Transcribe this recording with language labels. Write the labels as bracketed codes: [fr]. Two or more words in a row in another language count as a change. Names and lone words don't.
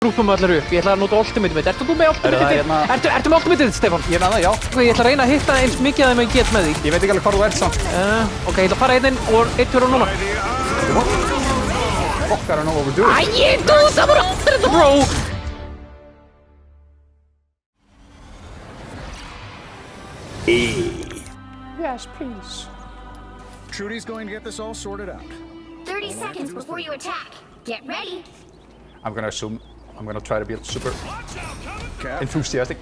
[is] grúpum allir upp. Ég ætla að nota ultimateið mitt. Ertu þú með ultimateið þitt? Ertu með ultimateið þitt, Stefán? Ég er með það, já. Ok, ég ætla að reyna að hitta eins mikið að þeim ég get með því. Ég veit ekki alveg hvar þú ert samt. Ok, ég ætla að fara inn og eitt fyrir núna. [en] Fuck, I don't know what we're doing. [is] Æ, það voru allir þetta, bro! [en] Yes, please. Trudy's going to get this all sorted out. 30 seconds before you attack. Get ready. I'm gonna try to be super enthusiastic.